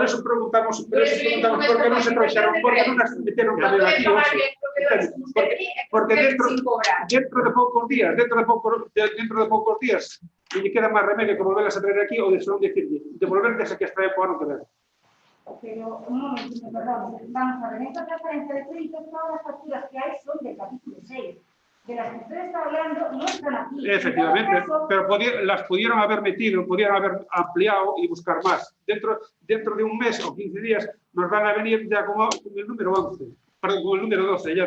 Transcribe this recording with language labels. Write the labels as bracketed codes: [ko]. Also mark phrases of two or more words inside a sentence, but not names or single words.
[gl] Por eso preguntamos por que non se trouxeron, porque non as meteron tamén aquí hoxe. Porque dentro de poucos días, e lle queda máis remedio que volverlas a traer aquí ou de non dicirlle, devolverles a que as trae por ano que ven. Pero, [es] un momentito, perdón, vamos a ver, en esta transferencia de crédito, todas las facturas que hay son del capítulo 6. De las que usted está hablando, no están aquí. Efectivamente, pero las pudieron haber metido, pudieron haber ampliado y buscar más. Dentro de un mes o 15 días nos van a venir ya con el número 11, perdón, con el número 12, ya.